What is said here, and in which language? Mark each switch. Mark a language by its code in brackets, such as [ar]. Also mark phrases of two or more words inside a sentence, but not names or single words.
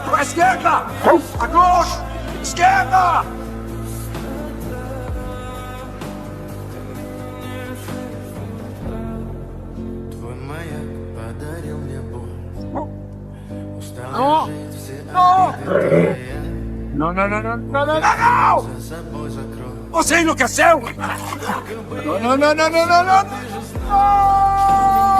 [pt] Esquerda! Agora! Esquerda! [ru] Твой маяк подарил мне боль. Устал [pt] Não! [ru] я жить, все [pt] Não! [ru] обиды твои [pt] Não, não, não, não, não, não, não! [ru] за собой закрой. [pt] Você enlouqueceu? Não, não, não, não, não, não, não!